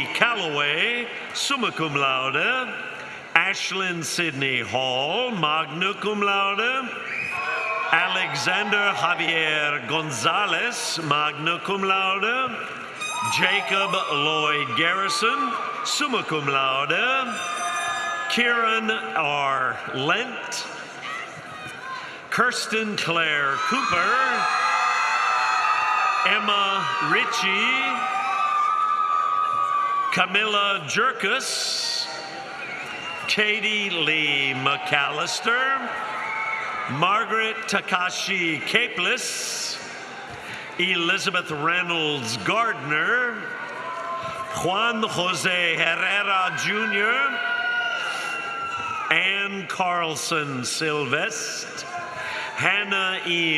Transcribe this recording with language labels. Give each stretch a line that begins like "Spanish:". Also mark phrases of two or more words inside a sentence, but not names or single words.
English: Calloway,
Latin: summa cum laude,
English: Ashlyn Sidney Hall,
Latin: magna cum laude,
English: Alexander Javier Gonzalez,
Latin: magna cum laude,
English: Jacob Lloyd Garrison,
Latin: summa cum laude,
English: Kieran R. Lent, Kirsten Claire Cooper, Emma Ritchie, Camilla Jerkus, Katie Lee McAllister, Margaret Takashi Capeless, Elizabeth Reynolds Gardner, Juan Jose Herrera Jr., Ann Carlson Sylvest, Hannah E.